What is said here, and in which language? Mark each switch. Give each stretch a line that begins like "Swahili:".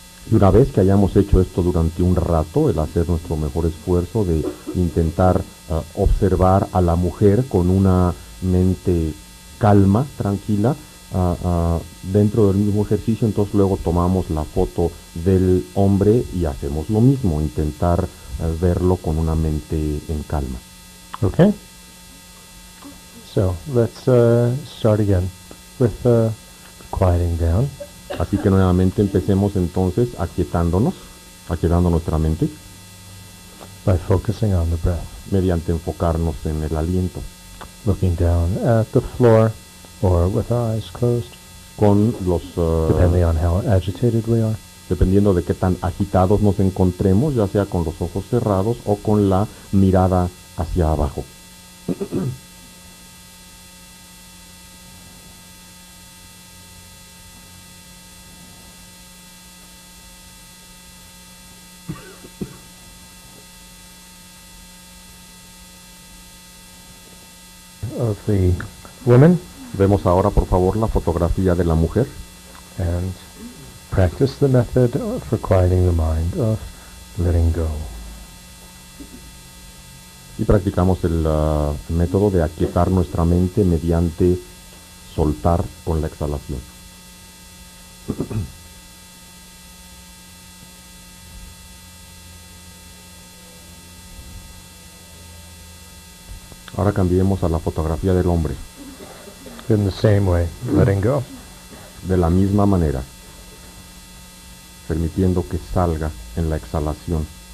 Spanish: Y una vez que hayamos hecho esto durante un rato, el hacer nuestro mejor esfuerzo de intentar observar a la mujer con una mente calma, tranquila, dentro del mismo ejercicio, entonces luego tomamos la foto del hombre y hacemos lo mismo, intentar verlo con una mente en calma.
English: Okay? So, let's start again with quieting down.
Spanish: Así que nuevamente empecemos entonces aquietando nuestra mente.
English: By focusing on the breath.
Spanish: Mediante enfocarnos en el aliento.
English: Looking down at the floor or with our eyes closed.
Spanish: Con los...
English: depending on how agitated we are.
Spanish: Dependiendo de qué tan agitados nos encontremos, ya sea con los ojos cerrados o con la mirada hacia abajo.
English: Of the woman.
Spanish: Vemos ahora por favor la fotografía de la mujer.
English: And practice the method for quieting the mind of letting go.
Spanish: Y practicamos el método de aquietar nuestra mente mediante soltar con la exhalación. Ahora cambiemos a la fotografía del hombre.
English: In the same way, letting go.
Spanish: De la misma manera, permitiendo que salga en la exhalación.